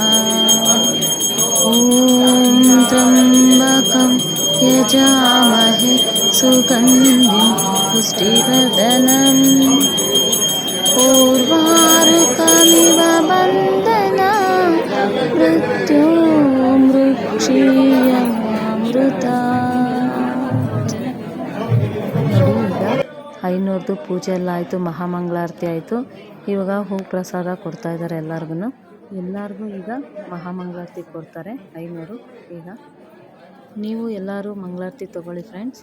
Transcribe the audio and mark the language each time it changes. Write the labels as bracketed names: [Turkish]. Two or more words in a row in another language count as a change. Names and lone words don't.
[Sanskrit] ॐ त्र्यम्बकं यजामहे सुगन्धिं पुष्टिवर्धनम् उर्वारुकमिव बन्धना मृत्युमृक्षीयमामृತ। [Kannada] ಐನೂರದು ಪೂಜೆ ಎಲ್ಲ ಆಯಿತು, ಮಹಾಮಂಗಳಾರತಿ ಆಯಿತು. ಇವಾಗ ಹೂ ಪ್ರಸಾದ ಕೊಡ್ತಾ ಇದ್ದಾರೆ ಎಲ್ಲರಿಗೂ ಈಗ ಮಹಾಮಂಗಳಾರತಿ ಕೊಡ್ತಾರೆ 500. ಈಗ ನೀವು ಎಲ್ಲರೂ ಮಂಗಳಾರತಿ ತೊಗೊಳ್ಳಿ ಫ್ರೆಂಡ್ಸ್.